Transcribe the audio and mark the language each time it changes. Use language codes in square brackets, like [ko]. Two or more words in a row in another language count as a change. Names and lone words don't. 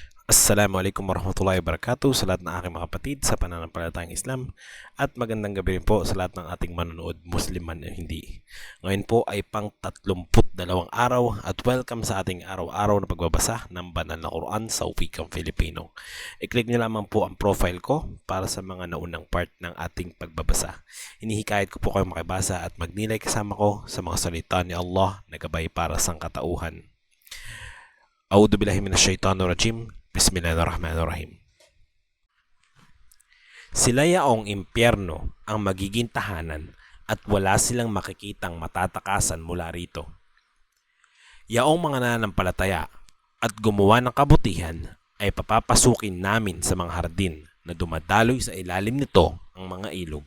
[ar] السلام عليكم ورحمة الله وبركاته [tl] sa lahat ng aking mga kapatid sa pananampalatayang Islam at magandang gabi rin po sa lahat ng ating manonood, Muslim man o hindi. Ngayon po ay pang 32 araw at welcome sa ating araw-araw na pagbabasa ng banal na Quran sa wikang Filipino. I-click nyo lamang po ang profile ko para sa mga naunang part ng ating pagbabasa. Hinihikayat ko po kayong makibasa at magnilay kasama ko sa mga salita ni Allah na gabay para sa katauhan. [ar] أعوذ بالله من الشيطان الرجيم. بسم الله الرحمن الرحيم. [tl] Sila yaong impyerno ang magiging tahanan at wala silang makikitang matatakasan mula rito. Yaong mga nananampalataya at gumawa ng kabutihan ay papapasukin namin sa mga hardin na dumadaloy sa ilalim nito ang mga ilog.